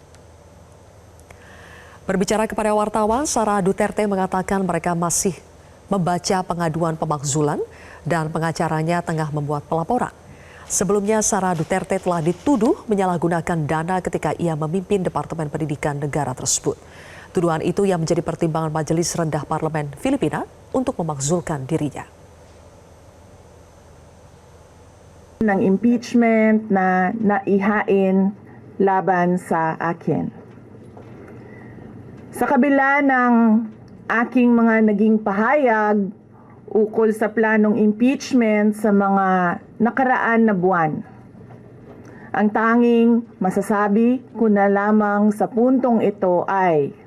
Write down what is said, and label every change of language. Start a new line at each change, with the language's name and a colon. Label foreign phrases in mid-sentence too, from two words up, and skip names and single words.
Indonesian: Berbicara kepada wartawan, Sara Duterte mengatakan mereka masih membaca pengaduan pemakzulan dan pengacaranya tengah membuat pelaporan. Sebelumnya, Sara Duterte telah dituduh menyalahgunakan dana ketika ia memimpin Departemen Pendidikan Negara tersebut. Tuduhan itu yang menjadi pertimbangan Majelis Rendah Parlemen Filipina untuk memakzulkan dirinya.
Filipino: Ng impeachment na naihain laban sa akin. Sa kabila ng aking mga naging pahayag ukol sa planong impeachment sa mga nakaraan na buwan, ang tanging masasabi ko na lamang sa puntong ito ay